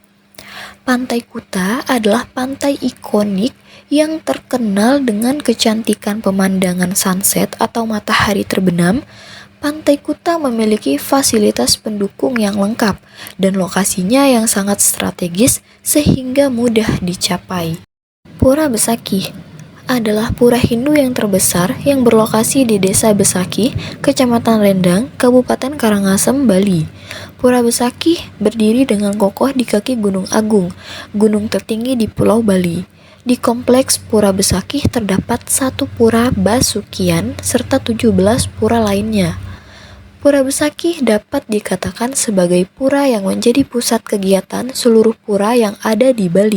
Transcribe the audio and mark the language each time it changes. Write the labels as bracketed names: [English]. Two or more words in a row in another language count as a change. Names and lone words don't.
[Indonesian] Pantai Kuta adalah pantai ikonik yang terkenal dengan kecantikan pemandangan sunset atau matahari terbenam. Pantai Kuta memiliki fasilitas pendukung yang lengkap dan lokasinya yang sangat strategis sehingga mudah dicapai. Pura Besakih adalah pura Hindu yang terbesar yang berlokasi di Desa Besakih, Kecamatan Rendang, Kabupaten Karangasem, Bali. Pura Besakih berdiri dengan kokoh di kaki Gunung Agung, gunung tertinggi di Pulau Bali. Di kompleks Pura Besakih terdapat satu pura Basukian serta 17 pura lainnya. Pura Besakih dapat dikatakan sebagai pura yang menjadi pusat kegiatan seluruh pura yang ada di Bali.